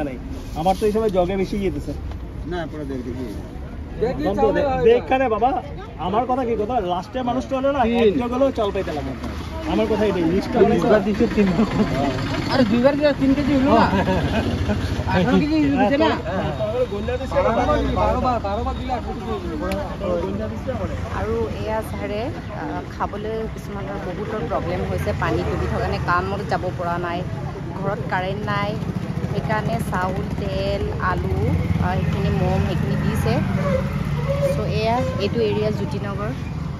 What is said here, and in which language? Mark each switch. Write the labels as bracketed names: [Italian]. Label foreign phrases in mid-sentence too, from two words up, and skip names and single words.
[Bangla] নাই আমার তো এই সময় জগে বেশি যেতেছে না পরে দেখি দেখখানে বাবা আমার কথা কি কথা লাস্টে মানুষটা হলো না এক জগ হলেও চাল পাইতে লাগে আমার কথা এটাই লিস্টটা দুইবার দিছে 3 আরে দুইবার 3 কেজি হলো না 18 কেজি দিছে না গোল্লা দিছে 12 বার দিলে গোল্লা দিছে [Assamese] আৰু এয়া ছাৰে খাবলৈ কিছুমানৰ বহুতৰ প্ৰব্লেম হৈছে পানী ডুবি থকা কাৰণে কামত যাব পৰা নাই ঘৰত কাৰেণ্ট নাই সেইকাৰণে চাউল তেল আলু সেইখিনি মম সেইখিনি দিছে চ' এয়া এইটো এৰিয়া জ্যোতিনগৰ